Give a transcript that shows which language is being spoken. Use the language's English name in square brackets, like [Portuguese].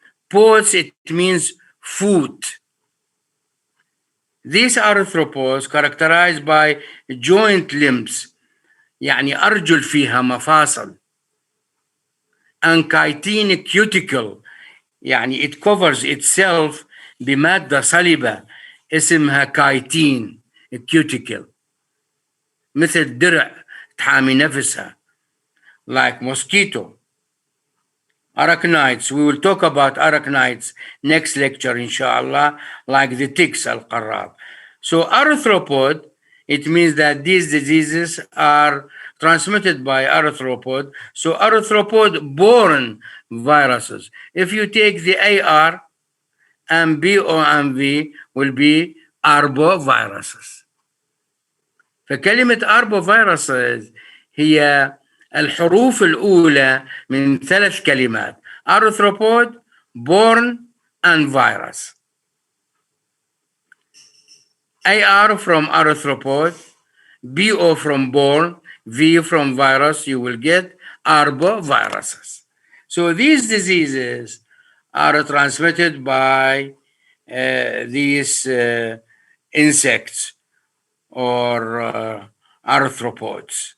[English] Pods, it means foot. These arthropods characterized by joint limbs, [Arabic] يعني أرجل فيها مفاصل. [English] And chitin cuticle, يعني it covers itself [Arabic] بمادة صلبة اسمها [English] chitin cuticle. [Arabic] مثل درع تحامي نفسها, [English] like mosquito. Arachnids, we will talk about arachnids next lecture, inshallah, like the ticks, al-qarrab. So arthropod, it means that these diseases are transmitted by arthropod. So arthropod-borne viruses. If you take the AR and BO and V, will be Arboviruses. [Arabic] فكلمة Arboviruses هي الحروف الأولى من 3 كلمات: [English] Arthropod-born and virus. AR from arthropod, BO from born, V from virus, you will get Arboviruses. So these diseases are transmitted by these insects or arthropods.